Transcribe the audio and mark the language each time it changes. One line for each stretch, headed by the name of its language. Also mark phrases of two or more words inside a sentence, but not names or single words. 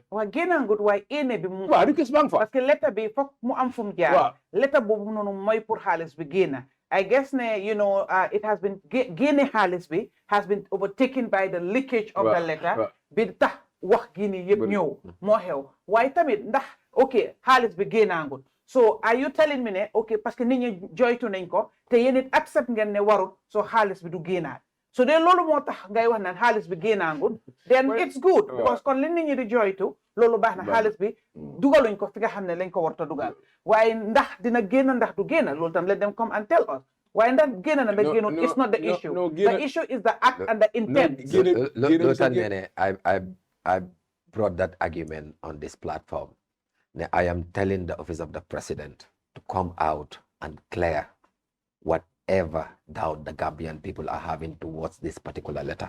Wolof: waaw génnaagut waaye ene bi mu waaw lu kees baa ngi fa
French: parce que
Wolof: lettre bi foog mu am fu mu jaar lettre boobu noonu mooy pour xaalis bi génn
English: I guess you know, it has been
Wolof: génne xaalis bi
English: has been overtaken by the leakage of the letter
Wolof: bi tax wax gi ni yëpp ñëw moo xew waaye tamit ndax ok xaalis bi génnaangut
English: so are you telling me
Wolof: ne ok
French: parce que
Wolof: nit ñi joytu nañ ko te yéen it accept ngeen ne warut so xaalis bi du génnaat so de loolu moo tax ngay wax naan xaalis bi génnaangut
English: then it's good because
Wolof: kon li nit ñi di joytu loolu baax na xaalis bi dugaluñ ko fi nga xam ne lañ ko warta dugal waaye ndax dina génn ndax du génn loolu tam
English: let them come and tell us
Wolof: waaye ndax génn na da génnut
English: it's not the issue the issue is the act and the intent I brought that argument on this platform. I am telling the office of the president to come out and clear whatever doubt the Gambian people are having towards this particular letter.